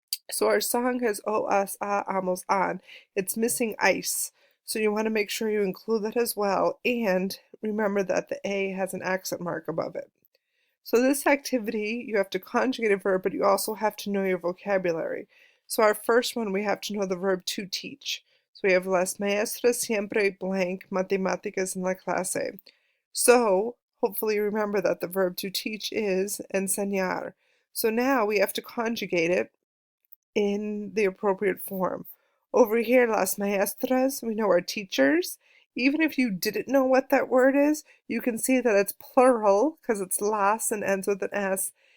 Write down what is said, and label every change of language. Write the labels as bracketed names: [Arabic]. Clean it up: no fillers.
[English] So our song has O, us, amos, an. It's missing ice. So you want to make sure you include that as well. And remember that the A has an accent mark above it. So this activity, you have to conjugate a verb, but you also have to know your vocabulary. So our first one, we have to know the verb to teach. So we have [Spanish] las maestras siempre blank matemáticas en la clase. [English] So hopefully you remember that the verb to teach is enseñar. So now we have to conjugate it in the appropriate form. Over here, las maestras, we know are teachers. Even if you didn't know what that word is, you can see that it's plural because it's las and ends with an S.